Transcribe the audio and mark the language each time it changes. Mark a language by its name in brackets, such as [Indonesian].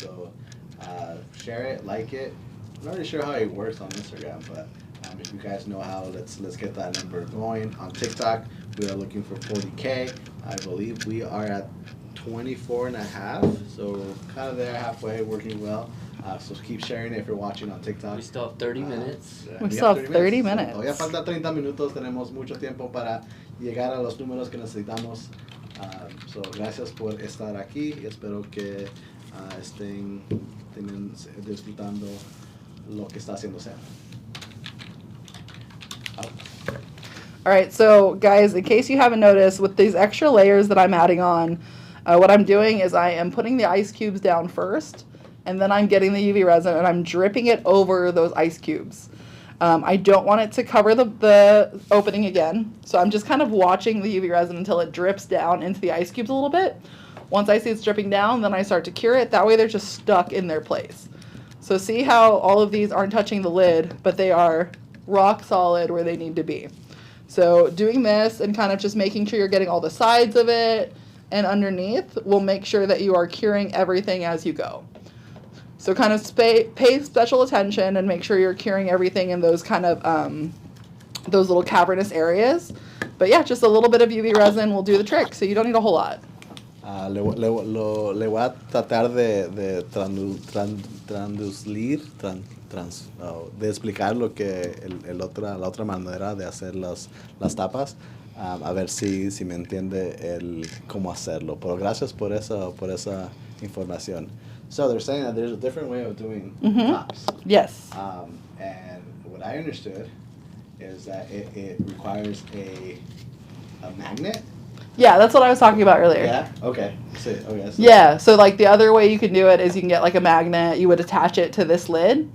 [English] So share it, like it. I'm not really sure how it works on Instagram, but if you guys know how, let's get that number going. On TikTok, we are looking for 40K. I believe we are at 24 and a half, so kind of there halfway, working well. So keep sharing if you're watching on TikTok. We still have 30 minutes. We still have 30 So, minutes. [Spanish] todavía falta 30 minutos, tenemos mucho tiempo para llegar a los números que necesitamos. So, gracias por estar aquí y espero que estén disfrutando lo que está haciendo Sam. [English] All right, so guys, in case you haven't noticed, with these extra layers that I'm adding on, what I'm doing is I am putting the ice cubes down first, and then I'm getting the UV resin and I'm dripping it over those ice cubes. I don't want it to cover the opening again, so I'm just kind of watching the UV resin until it drips down into the ice cubes a little bit. Once I see it's dripping down, then I start to cure it. That way they're just stuck in their place. So see how all of these aren't touching the lid, but they are rock solid where they need to be. So doing this and kind of just making sure you're getting all the sides of it and underneath will make sure that you are curing everything as you go. So kind of pay special attention and make sure you're curing everything in those kind of, those little cavernous areas. But yeah, just a little bit of UV resin will do the trick, so you don't need a whole lot. [Spanish] Le voy a tratar de de explicar lo que la otra manera de hacer las tapas, a ver si me entiende cómo hacerlo. Pero gracias por esa información. [English] So they're saying that there's a different way of doing tops. Yes. And what I understood is that it requires a magnet. Yeah, that's what I was talking about earlier. Yeah? Okay. So. Yeah, so like the other way you can do it is you can get like a magnet, you would attach it to this lid,